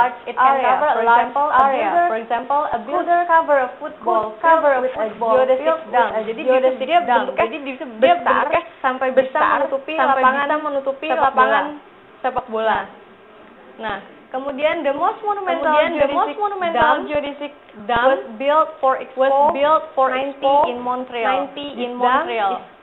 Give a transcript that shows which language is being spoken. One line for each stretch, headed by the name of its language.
English: It can cover a large area. For example, a builder cover a football with a geodesic dam.
Indonesian: Jadi dia bentuknya sampai bisa menutupi lapangan sepak bola. Nah, kemudian
English: the most monumental geodesic dam was built for Expo 90 in Montreal.